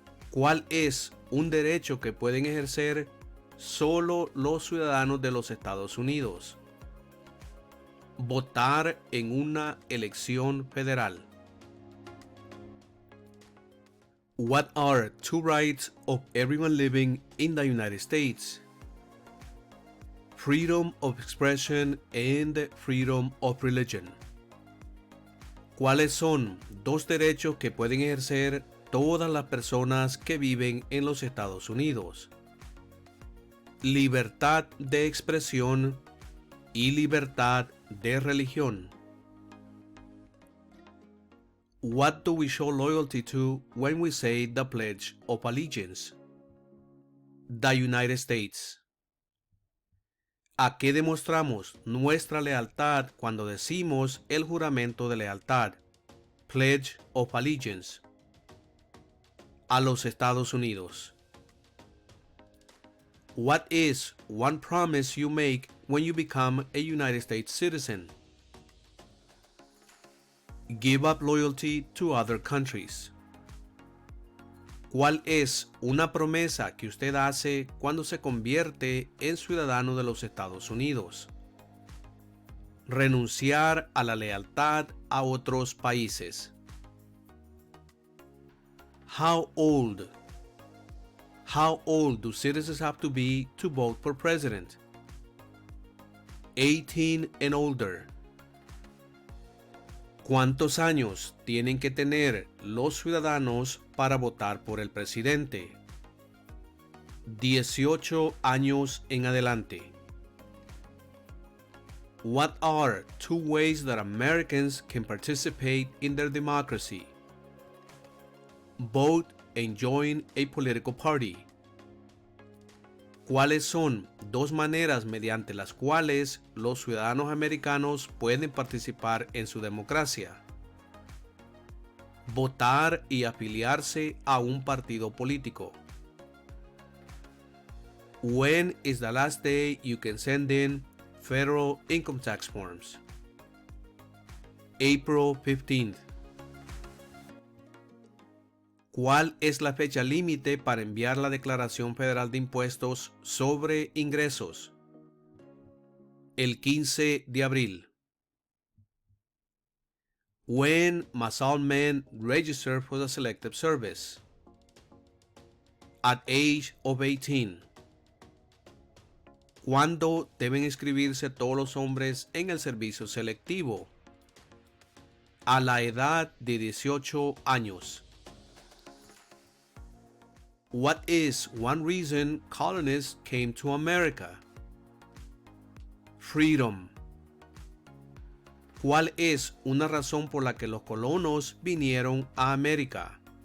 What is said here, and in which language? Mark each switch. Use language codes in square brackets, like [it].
[es] ¿Cuál es un derecho que pueden ejercer solo los ciudadanos de los Estados Unidos? Votar en una elección federal. [en] What are two rights of everyone living in the United States? Freedom of expression and freedom of religion. [es] ¿Cuáles son dos derechos que pueden ejercer todas las personas que viven en los Estados Unidos? Libertad de expresión y libertad de religión. [en] What do we show loyalty to when we say the Pledge of Allegiance? The United States. [es] ¿A qué demostramos nuestra lealtad cuando decimos el juramento de lealtad? Pledge of Allegiance. A los Estados Unidos. [en] What is one promise you make when you become a United States citizen? Give up loyalty to other countries. [es] ¿Cuál es una promesa que usted hace cuando se convierte en ciudadano de los Estados Unidos? Renunciar a la lealtad a otros países. [en] How old do citizens have to be to vote for president? 18 and older. [es] ¿Cuántos años tienen que tener los ciudadanos para votar por el presidente? 18 años en adelante. [en] What are two ways that Americans can participate in their democracy? Vote and join a political party. [es] ¿Cuáles son dos maneras mediante las cuales los ciudadanos americanos pueden participar en su democracia? Votar y afiliarse a un partido político. [en] When is the last day you can send in federal income tax forms? April 15th. [es] ¿Cuál es la fecha límite para enviar la Declaración Federal de Impuestos sobre Ingresos? El 15 de abril. [en] When must all men register for the Selective Service? At age of 18. [es] ¿Cuándo deben inscribirse todos los hombres en el servicio selectivo? A la edad de 18 años. [en] What is one reason colonists came to America? Freedom. [es] ¿Cuál es una razón por la que los colonos vinieron a América?